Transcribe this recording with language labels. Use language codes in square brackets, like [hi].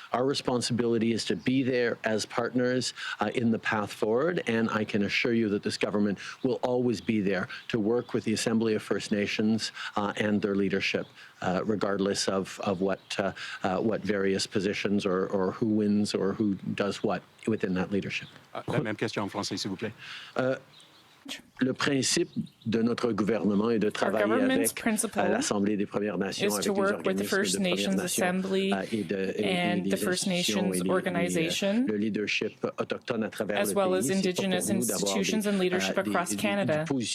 [en] Our responsibility is to be there as partners in the path forward, and I can assure you that this government will always be there to work with the Assembly of First Nations and their leadership, regardless of what various positions or who wins or who does what within that leadership. [fr] La même question en français, s'il vous plaît. Le principe de notre gouvernement est de travailler avec l'Assemblée des Premières Nations, [en] is to work with the First Nations Assembly and the First Nations Organization, [fr] le leadership autochtone à travers [en] as well as Indigenous institutions and leadership across Canada.